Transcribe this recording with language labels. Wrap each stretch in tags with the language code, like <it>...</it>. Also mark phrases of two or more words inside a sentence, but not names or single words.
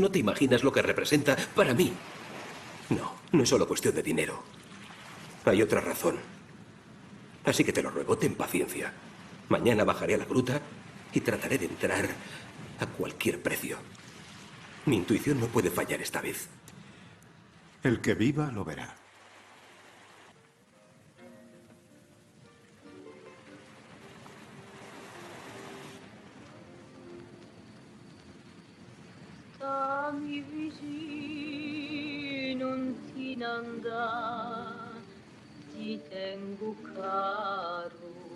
<es>No te imaginas lo que representa para mí. No es solo cuestión de dinero. Hay otra razón. Así que te lo ruego, ten paciencia. Mañana bajaré a la gruta y trataré de entrar a cualquier precio. Mi intuición no puede fallar esta vez. El que viva lo verá.</es> <it>Stammi vicino, non ti andare, ti tengo caro.</it>